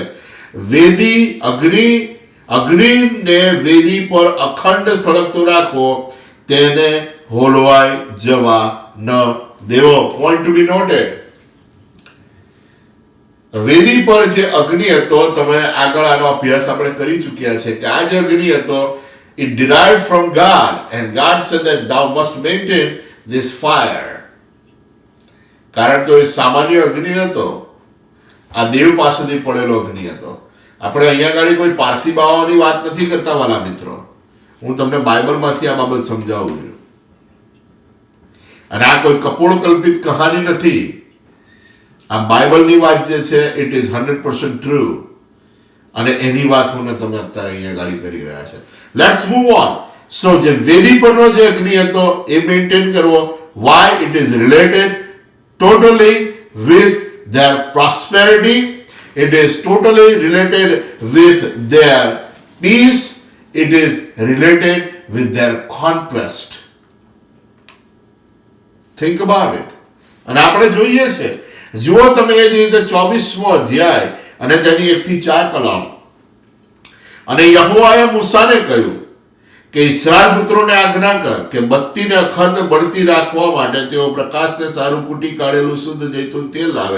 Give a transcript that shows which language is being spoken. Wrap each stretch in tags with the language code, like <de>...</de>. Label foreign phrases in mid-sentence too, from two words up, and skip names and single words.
<gu>વેદી અગ્નિને વેદી પર અખંડ સળગતો રાખવો, તેને હોલવાઈ જવા ન દેવો.</gu> <en>Point to be noted.</en> <gu>વેદી પર જે અગ્નિ હતો, તમે આગળ આનો અભ્યાસ આપણે કરી ચૂક્યા છે કે આ જે અગ્નિ હતો</gu> <en>it derived from God, and God said that thou must maintain this fire.</en> <gu>કારણ કે એ સામાન્ય અગ્નિ નતો, આ દેવ પાસેથી પડેલો અગ્નિ હતો. આપણે અહીંયા આગળ કોઈ પારસી બાવાની વાત નથી કરતા વાલા મિત્રો, હું તમને બાઇબલમાંથી આ બાબત સમજાવું છું. અને આ કોઈ કપોળકલ્પિત કહાની નથી. આ બાઇબલની વાત જે છે</gu> <en>it is 100% true,</en> <gu>અને એની વાત હું તમે અત્યારે અહીંયા ગાડી કરી રહ્યા છે.</gu> <en>Let's move on.</en> <gu>સો જે વેદી પરનો જે અગ્નિ હતો એ મેન્ટેન કરવો.</gu> <en>વાય? It is related totally with their prosperity. It is totally related with their peace. It is related with their conquest. Think about it.</en> <gu>અને આપણે જોઈએ છે, જુઓ તમે એ જ રીતે 24મો અધ્યાય અને તેની 1 થી 4 કલમ. અને યહોવાએ મૂસાને કહ્યું કે ઇસ્રાએલ પુત્રોને આજ્ઞા કર કે બત્તીને અખંડ બળતી રાખવા માટે તેઓ પ્રકાશને સારું કૂટી કાઢેલું શુદ્ધ જૈતુન તેલ લાવે.</gu>